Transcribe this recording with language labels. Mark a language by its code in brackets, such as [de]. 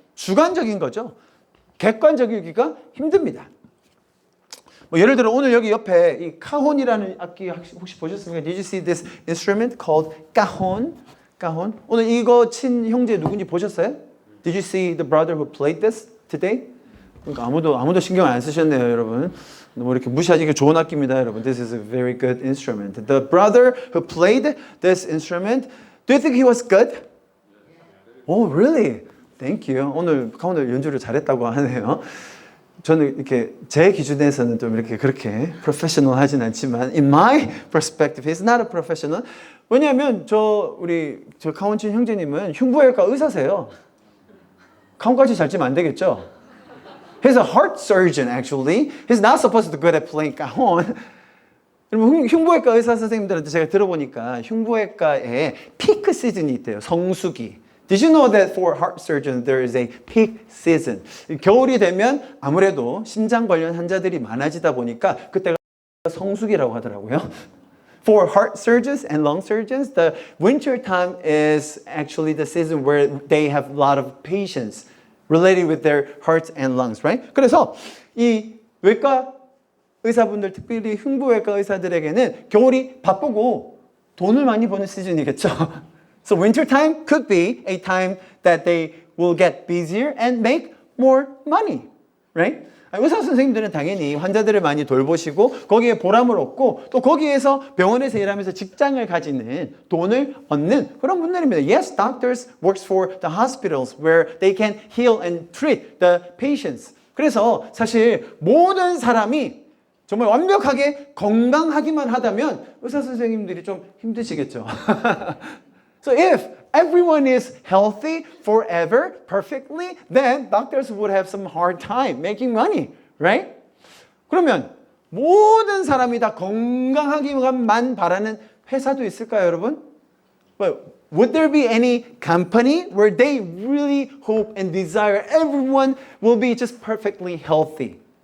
[ko] 주관적인 거죠. 객관적이기가 힘듭니다. 뭐 예를 들어 오늘 여기 옆에 이 카혼이라는 악기 혹시 보셨습니까? [en] Did you see this instrument called cajon? cajon? [ko] 오늘 이거 친 형제 누군지 보셨어요? [en] Did you see the brother who played this today? [ko] 그러니까 아무도 신경 안 쓰셨네요, 여러분. 뭐 이렇게 무시하기 좋은 악기입니다, 여러분. [en] This is a very good instrument. The brother who played this instrument, do you think he was good? Oh, really? Thank you. [ko] 오늘 카운터 연주를 잘했다고 하네요. 저는 이렇게 제 기준에서는 좀 이렇게 그렇게 프로페셔널 하진 않지만 in my perspective, he's not a professional. 왜냐하면 저 카운친 형제님은 흉부외과 의사세요. 카운까지 잘 치면 안 되겠죠? [en] He's a heart surgeon actually. He's not supposed to be good at playing cajon. [ko] 흉부외과 의사 선생님들한테 제가 들어보니까 흉부외과에 피크 시즌이 있대요. 성수기. [en] Did you know that for heart surgeons there is a peak season? [ko] 겨울이 되면 아무래도 심장 관련 환자들이 많아지다 보니까 그때가 성수기라고 하더라고요. [en] For heart surgeons and lung surgeons, the winter time is actually the season where they have a lot of patients related with their hearts and lungs, right? [ko] 그래서 이 외과 의사분들, 특별히 흉부외과 의사들에게는 겨울이 바쁘고 돈을 많이 버는 시즌이겠죠. [en] So winter time could be a time that they will get busier and make more money, right? [ko] 의사 선생님들은 당연히 환자들을 많이 돌보시고 거기에 보람을 얻고 또 거기에서 병원에서 일하면서 직장을 가지는 돈을 얻는 그런 분들입니다. [en] Yes, doctors works for the hospitals where they can heal and treat the patients. [ko] 그래서 사실 모든 사람이 정말 완벽하게 건강하기만 하다면 의사 선생님들이 좀 힘드시겠죠. [en] So if everyone is healthy forever, perfectly, then doctors would have some hard time making money, right? [ko] 그러면 모든 사람이 다 건강하기만 바라는 회사도 있을까요, 여러분? [en] Well, would there be any company where they really hope and desire everyone will be just perfectly healthy?